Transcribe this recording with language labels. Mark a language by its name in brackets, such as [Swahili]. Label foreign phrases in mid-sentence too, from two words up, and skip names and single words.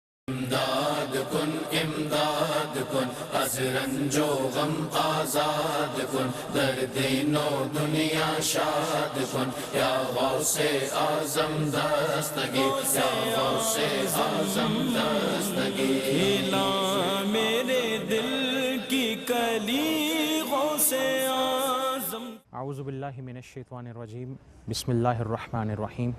[Persian] امداد کن از رنج و غم آزاد کن، در دین و دنیا شاد کن، یا غوث اعظم دستگیر، یا غوث اعظم دستگیر۔ [Urdu] کھلا میرے دل کی کلی غوث اعظم۔ [Arabic] اعوذ باللہ من الشیطان الرجیم، بسم اللہ الرحمن الرحیم۔